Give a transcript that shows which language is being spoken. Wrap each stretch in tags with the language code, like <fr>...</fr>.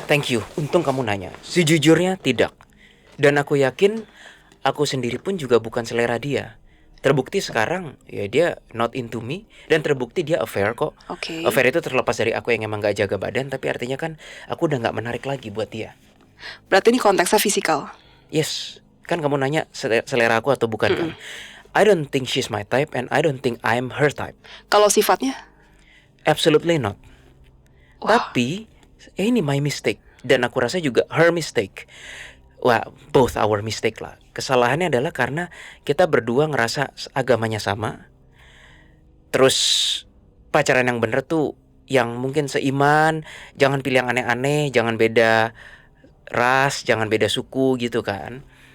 <en>Thank you,</en> <id>untung kamu nanya. Sejujurnya tidak. Dan aku yakin aku sendiri pun juga bukan selera dia. Terbukti sekarang ya dia</id> <en>not into me,</en> <id>dan terbukti dia affair kok. Oke. Affair itu terlepas dari aku yang emang gak jaga badan, tapi artinya kan aku udah gak menarik lagi buat dia. Berarti ini konteksnya fisikal. Yes, kan kamu nanya selera aku atau bukan kan?</id> <en>I don't think she's my type and I don't think I'm her type.</en> <id>Kalau sifatnya?</id> <en>Absolutely not.</en> <id>Wah. Tapi ini</id> <en>my mistake,</en> <id>dan aku rasa juga</id> <en>her mistake.</en> <id>Wah,</id> <en>both our mistake</en> <id>lah. Kesalahannya adalah karena kita berdua ngerasa agamanya sama. Terus pacaran yang bener tuh yang mungkin seiman, jangan pilih yang aneh-aneh, jangan beda ras, jangan beda suku gitu kan.</id>